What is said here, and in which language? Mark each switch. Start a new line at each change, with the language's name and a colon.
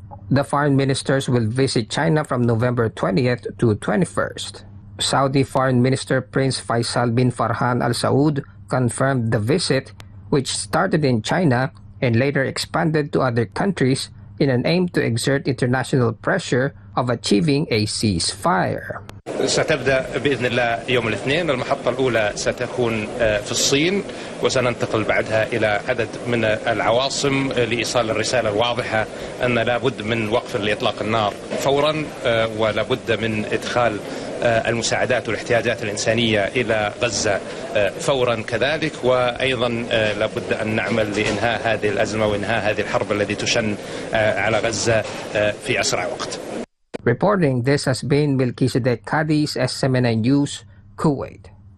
English: The foreign ministers will visit China from November 20th to 21st. Saudi Foreign Minister Prince Faisal bin Farhan Al Saud confirmed the visit, which started in China and later expanded to other countries in an aim to exert international pressure of achieving a ceasefire.
Arabic: ستبدأ بإذن الله يوم الاثنين. المحطة الأولى ستكون في الصين، وسننتقل بعدها إلى عدد من العواصم لإيصال الرسالة الواضحة أن لا بد من وقف لإطلاق النار فورا، ولا بد من إدخال المساعدات والاحتياجات الإنسانية إلى غزة فورا كذلك، وأيضا لا بد أن نعمل لإنهاء هذه الأزمة وإنهاء هذه الحرب التي تشن على غزة في أسرع وقت.
English: Reporting this has been Melchizedek Cadiz, SMNI News, Kuwait.